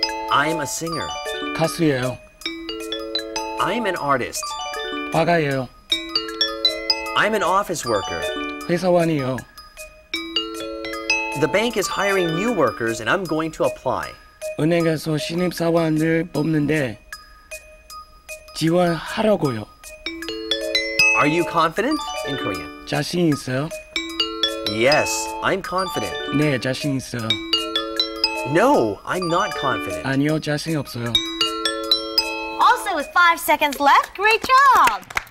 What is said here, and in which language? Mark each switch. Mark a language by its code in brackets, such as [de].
[en] I'm a singer. [ko] 가수예요. [en] I'm an artist. [ko] 화가예요. [en] I'm an office worker. [ko] 회사원이요. [en] The bank is hiring new workers and I'm going to apply. [ko] 은행에서 신입사원을 뽑는데 지원하려고요. [en] Are you confident in Korean? [ko] 자신 있어요? [en] Yes, I'm confident. [ko] 네, 자신 있어요. [en] No, I'm not confident. [ko] 아니요, 자신 없어요. [en] Also with 5 seconds left, great job.